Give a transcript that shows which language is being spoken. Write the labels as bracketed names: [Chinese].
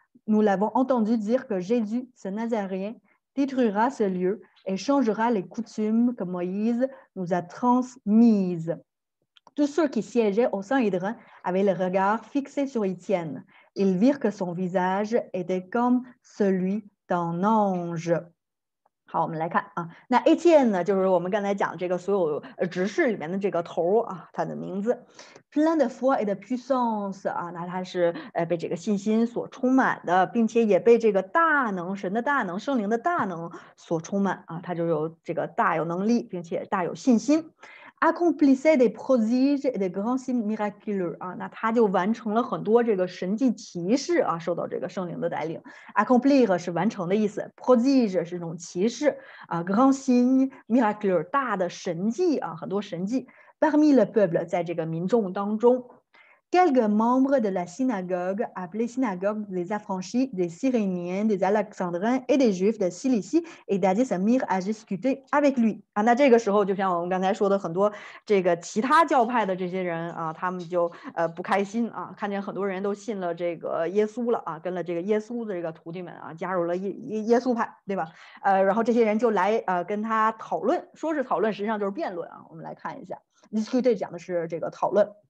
[French] Nous l'avons entendu dire que Jésus, ce Nazaréen, détruira ce lieu et changera les coutumes que Moïse nous a transmises. » Tous ceux qui siégeaient au Sanhédrin avaient le regard fixé sur Étienne. Ils virent que son visage était comme celui d'un ange. [Chinese] 好，我们来看啊，那 Etienne 呢，就是我们刚才讲这个所有执事里面的这个头啊，他的名字 [French] plein de foi et de puissance [Chinese] 啊，那他是被这个信心所充满的，并且也被这个大能、神的大能、圣灵的大能所充满啊，他就有这个大有能力，并且大有信心。 [French] accomplissait des prodiges et des grands signes miraculeux [Chinese] 啊，那他就完成了很多这个神迹奇事啊，受到这个圣灵的带领。 accomplir 是完成的意思 ，prodige 是一种奇事啊 ， [French] grand signe miraculeux [Chinese] 大的神迹啊，很多神迹。 [French] parmi le peuple [Chinese] 在这个民众当中。 [French] Quelques membres de la synagogue, appelée synagogue des affranchis, des Cyréniens, des Alexandrins et des Juifs de Cilicie et d'Asie se mirent à discuter avec lui 啊。 [Chinese] 那这个时候，就像我们刚才说的，很多这个其他教派的这些人啊，他们就不开心啊，看见很多人都信了这个耶稣了啊，跟了这个耶稣的这个徒弟们啊，加入了耶稣派，对吧？然后这些人就来跟他讨论，说是讨论，实际上就是辩论啊。我们来看一下 ，discuter 讲的是这个讨论。